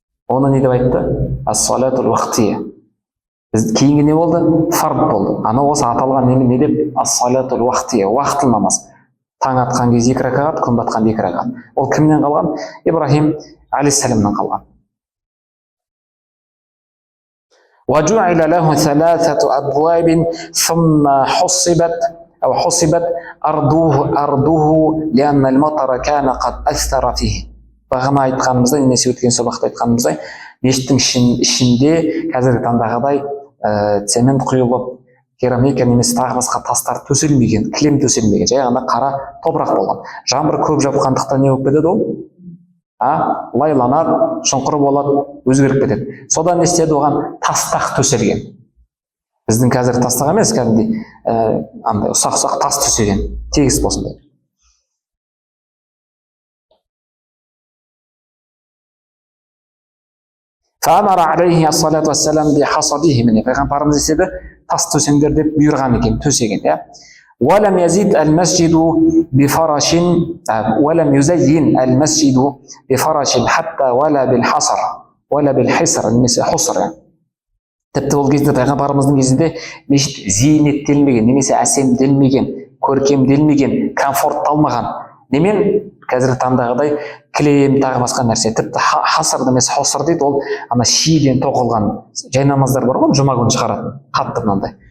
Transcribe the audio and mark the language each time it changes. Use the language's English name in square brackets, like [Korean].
[Kazakh] Оны не деп айтты? [Arabic] Ас-салатул уақтия. [Kazakh] Кейінгі не болды? Фард болды. Ана осы аталған не деп? [Arabic] Ас-салатул уақтия, [Kazakh] уақытлы намаз. Таң атқан кезде 2 ракағат, күн батқан 2 ракағат. Ол кімнен қалған? Ибрахим алейхиссаламнан қалған. [Arabic] وجعل له 3 أبواب ثم حصبت أرضه لأن المطر كان قد أثر فيه. [Kazakh] Бағана айтқанымыздай, немесе өткен сабақта айтқанымыздай, мешіттің ішінде қазіргі таңдағыдай цемент құйылып, керамика немесе тағы басқа тастар төселмеген, кілем төселмеген, жай ғана қара топырақ болған. Жаңбыр көп жауғандықтан не болып кетеді ол? Лайланады, шұңқыр болады, өзгеріп кетеді. Содан не істеді? Оған тастақ төселген. Біздің қазір тастақ емес, кәдімгідей андай ұсақ-ұсақ тас төселген, тегіс болсын деп. [Arabic] Фамара алейхи ассалату вассалам би хасадихи, [Kazakh] міне пайғамбарымыз деседі, тас төсеңдер деп бұйырған екен, төсеген, иә. [Arabic] ولم يزيد المسجد بفرش ولم يزين المسجد بفرش حتى ولا بالحصر [Kazakh] немесе [Arabic] حصر. [Kazakh] Тіпті ол кезде пайғамбарымыздың кезінде мешіт зейнеттелмеген, немесе әсемделмеген, көркемделмеген, комфортталмаған. Немен? Қазіргі таңдағыдай кілем тағы басқа нәрсе. Тіпті хасыр немесе хосыр дейді, ол ана шиден тоқылған жай намаздар бар ғой, жұма күні шығаратын, қатты мынандай.